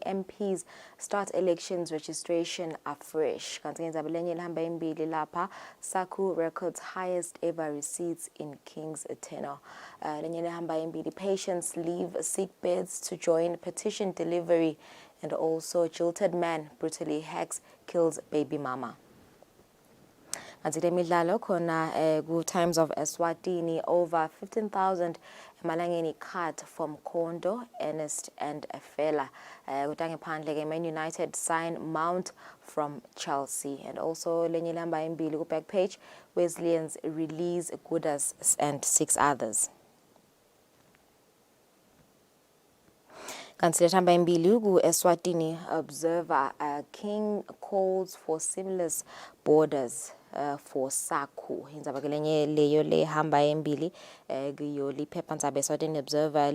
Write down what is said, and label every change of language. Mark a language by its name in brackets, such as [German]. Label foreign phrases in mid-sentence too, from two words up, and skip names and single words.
[English] MPs start elections registration afresh. [Swati] Kanti indzaba lenye lehamba imbili lapha SACU [English] records highest ever receipts in King's tenure. [Swati] Lenye lehamba imbili [English] patients leave sick beds to join petition delivery, and also jilted man brutally hacks kills baby mama. [Swati] Kanti midlalo khona ku [English] Times of Eswatini, over 15,000 emalangeni cut from Kondo, Ernest and Fela. [Swati] Kutange phandle ke [English] Man United sign Mount from Chelsea, and also [Swati] lenye lamba imbili ku [English] back page Wesleyans release Gudas and 6 others. [Swati] Kanti lethamba imbili ku [English] Eswatini Observer, King calls for seamless borders for SACU. [Swati] Indzaba ke lenye leyo lehamba imbili kuyo liphephandaba Eswatini Observer.